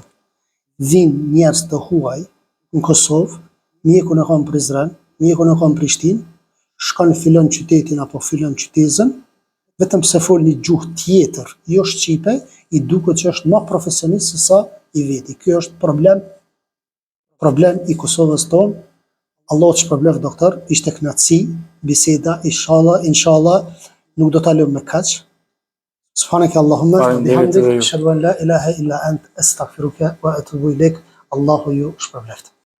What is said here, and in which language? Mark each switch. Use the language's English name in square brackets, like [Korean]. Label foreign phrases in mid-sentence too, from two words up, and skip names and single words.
[Albanian] Vinë njerëz të huaj në Kosovë, mjekun e kanë në Prizren, mjekun e kanë në Prishtinë, shkon fillon qytetin apo fillon qytezën, vetëm se fol një gjuhë tjetër, jo shqipe, i duket që është më profesionist se sa i veti. Kjo është problem i Kosovës tonë. Allah të shpërblet doktor, ishte kënaqësi, biseda, inshallah, nuk do ta lëm me kaq. [Arabic] سبحانك اللهم وبحمدك أشهد أن لا إله إلا أنت أستغفرك وأتوب إليك. [Albanian] Allahu ju shpërblet.